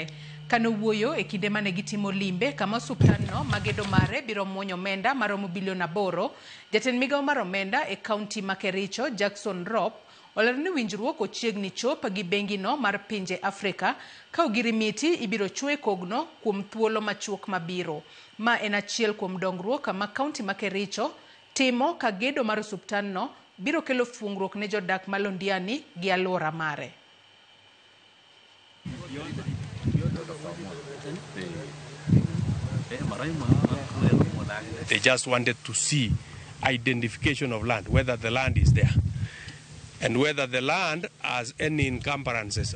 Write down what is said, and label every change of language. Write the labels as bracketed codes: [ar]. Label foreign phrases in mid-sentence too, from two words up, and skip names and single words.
[luo] Kano wuoyo e kinde mane gitimo limbe kama osuptal no magedo mare biro muonyo omenda maromo bilion 8, jatend migawo mar omenda e county ma Kericho Jackson Rop olero ni winjruok ochiegni chop gi bengi no mar pinje Afrika ka ogirimiti ibiro chwe kogno kuom thuolo machuok mabiro. Ma en achiel kuom dongruok ma county ma Kericho timo ka gedo mar osuptal no biro kelo fungruok ne jodak ma Londiani gi alwora mare. [en] They just wanted to see identification of land, whether the land is there. And whether the land has any encumbrances.